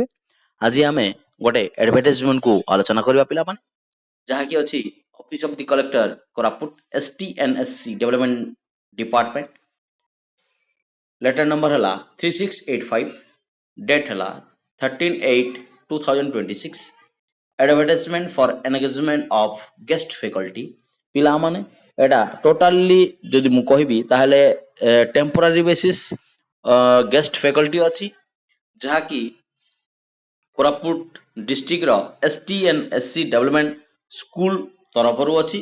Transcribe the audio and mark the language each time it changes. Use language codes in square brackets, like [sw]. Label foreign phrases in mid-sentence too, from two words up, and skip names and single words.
[or] ଆଜି ଆମେ ଗୋଟେ ଆଡଭର୍ଟାଇଜମେଣ୍ଟକୁ ଆଲୋଚନା କରିବା ପିଲାମାନେ, ଯାହାକି ଅଛି [en] Office of the Collector [or] କୋରାପୁଟ STNSC [en] Development Department. letter number [or] ହେଲା 3685, ଡେଟ୍ ହେଲା 13/8/2026। [en] advertisement for engagement of guest faculty। [or] ପିଲାମାନେ ଏଟା ଟୋଟାଲି ଯଦି ମୁଁ କହିବି ତାହେଲେ [en] temporary basis guest faculty [or] ଅଛି, ଯାହାକି କୋରାପୁଟ ଡିଷ୍ଟ୍ରିକ୍ଟର STNSC [en] development school [or] ତରଫରୁ ଅଛି।